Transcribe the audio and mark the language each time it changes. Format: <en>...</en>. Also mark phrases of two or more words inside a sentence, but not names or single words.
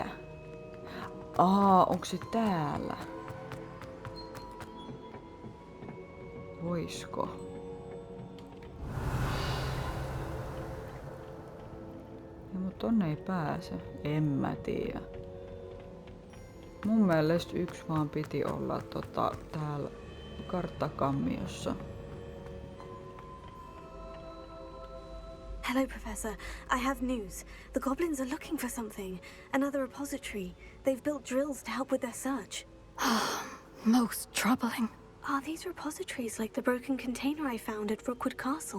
<fi>Onko se täällä? Voisko? Ja mut tonne ei pääse. En mä tiedä. Mun mielestä 1 vaan piti olla täällä karttakammiossa.</fi> <en>Hello, Professor. I have news. The goblins are looking for something. Another repository. They've built drills to help with their search. Most troubling. Are these repositories like the broken container I found at Rookwood Castle?</en>